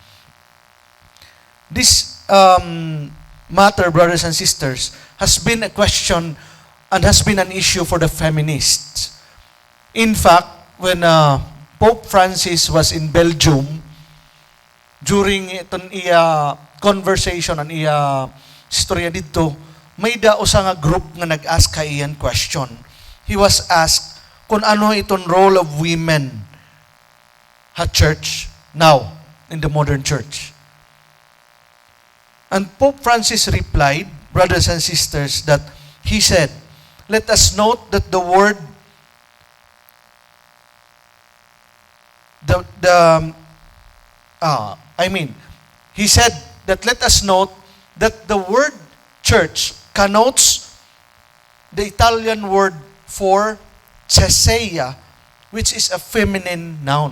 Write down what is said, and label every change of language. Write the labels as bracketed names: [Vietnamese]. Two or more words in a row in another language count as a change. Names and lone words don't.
[English] This matter, brothers and sisters, has been a question and has been an issue for the feminists. In fact, when Pope Francis was in Belgium, during [Waray] itong iya [English] conversation and [Waray] iya istorya dito, may daos nga group nga nag-ask kay iyan question. [English] He was asked [Waray] kung ano itong [English] role of women at church now in the modern church. And Pope Francis replied, brothers and sisters, that he said, let us note that the word, he said that let us note that the word church connotes the Italian word for ceseia, which is a feminine noun.